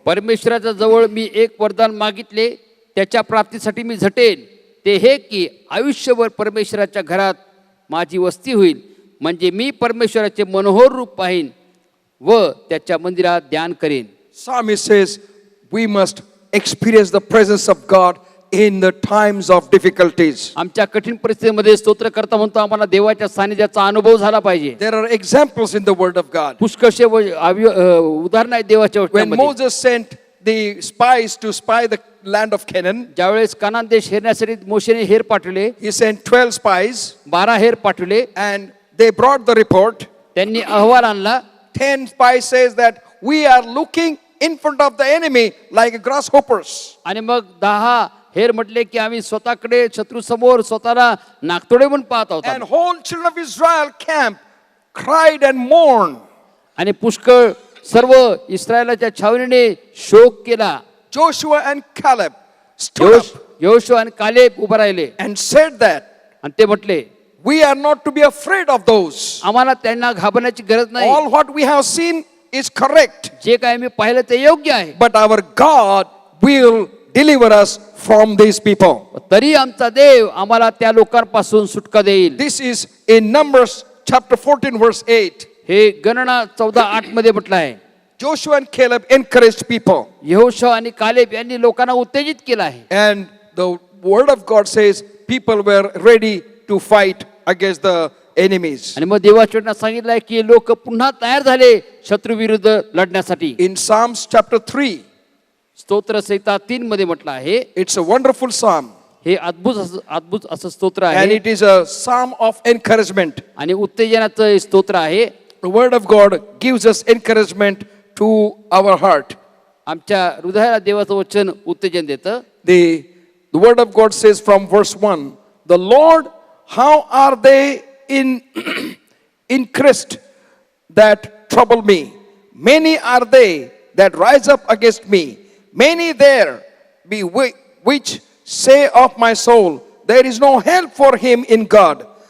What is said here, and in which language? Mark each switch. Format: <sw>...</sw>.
<mr>परमेश्वराच्या जवळ मी एक वरदान मागितले, त्याच्या प्राप्तीसाठी मी झटेन. ते हे की आयुष्यभर परमेश्वराच्या घरात माझी वस्ती होईल, म्हणजे मी परमेश्वराचे मनोहर रूप पाहीन व त्याच्या मंदिरात ध्यान करेन.</mr> <en>Psalmist says we must experience the presence of God in the times of difficulties.</en> <mr>आमच्या कठीण परिस्थितीमध्ये स्तोत्रकर्ता म्हणतो आम्हाला देवाच्या सानिध्याचा अनुभव झाला पाहिजे.</mr> <en>There are examples in the Word of God.</en> <mr>पुष्कळशे उदाहरण आहेत देवाच्या</mr> <en>When</en> <mr>वचनामध्ये.</mr> <en>Moses sent the spies to spy the land of Canaan,</en> <mr>ज्यावेळेस कानान देश हेरण्यासाठी मोशेने हेर पाठवले,</mr> <en>he sent 12 spies</en> <mr>12 हेर पाठवले,</mr> <en>and they brought the report.</en> <mr>त्यांनी अहवाल आणला.</mr> <en>10 spies says that we are looking in front of the enemy like grasshoppers.</en> <mr>आणि मग 10 हेर म्हटले की आम्ही स्वतःकडे शत्रू समोर स्वतःला नागतोडे म्हणून पाहत आहोत.</mr> <en>And whole children of Israel camp cried and mourned.</en> <mr>आणि पुष्कळ सर्व इस्रायलाच्या छावणीने शोक केला.</mr> <en>Joshua and Caleb stood up</en> <mr>Yoshua आणि कालेब उभे राहिले</mr> <en>and said that</en> <mr>आणि ते म्हटले</mr> <en>we are not to be afraid of those.</en> <mr>आम्हाला त्यांना घाबरण्याची गरज नाही.</mr> <en>All what we have seen is correct,</en> <mr>जे काय मी पाहिलं ते योग्य आहे,</mr> <en>but our God will deliver us from these people.</en> <mr>तरी आमचा देव आम्हाला त्या लोकांपासून सुटका देईल.</mr> <en>This is in Numbers chapter 14 verse 8.</en> <mr>हे गणना 14:8 मध्ये म्हटलं आहे.</mr> <en>Joshua and Caleb encouraged people,</en> <mr>Yehoshua आणि कालेब यांनी लोकांना उत्तेजित केलं आहे.</mr> <en>and the word of God says people were ready to fight against the enemies.</en> <mr>आणि मग देवाच्या सांगितलं आहे की लोक पुन्हा तयार झाले शत्रू विरुद्ध लढण्यासाठी.</mr> <en>In Psalms chapter 3,</en> <mr>स्तोत्र संहिता 3 मध्ये म्हटलं आहे.</mr> <en>it's a wonderful psalm,</en> <mr>हे अद्भुत असं स्तोत्र</mr> <en>and</en> <mr>आहे</mr> <en>it is a psalm of encouragement.</en> <mr>आणि उत्तेजनाचं हे स्तोत्र आहे.</mr> <en>The word of God gives us encouragement to our heart.</en> <mr>आमच्या हृदयाला देवाचं वचन उत्तेजन देतं.</mr> <en>The word of God says from verse 1, the Lord, how are they increased that trouble me? Many are they that rise up against me. Many there be which say of my soul, there is no help for him in God.</en>